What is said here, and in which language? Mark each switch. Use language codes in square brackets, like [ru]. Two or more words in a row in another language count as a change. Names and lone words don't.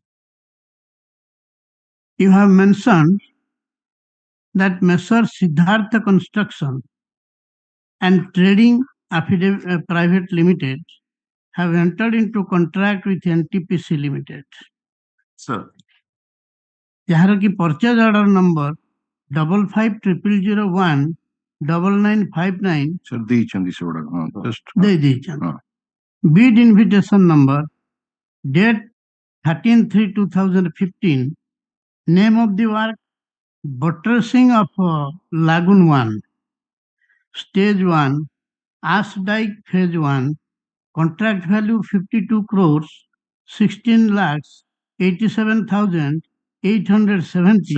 [en] You have mentioned that Messrs. Siddhartha Construction and Trading Private Limited have entered into contract with NTPC Limited. Sir. [or] ଯାହାର କି [en] purchase order number 5500019959 Sir, [or] ଦେଇଛନ୍ତି ସେଗୁଡା just ଦେଇଛନ୍ତି. [en] Bid invitation number, date 13/3/2015, name of the work, buttressing of Lagoon 1, Stage 1, Ash Dyke Phase 1, contract value 52 crores, 16 lakhs, 87,870.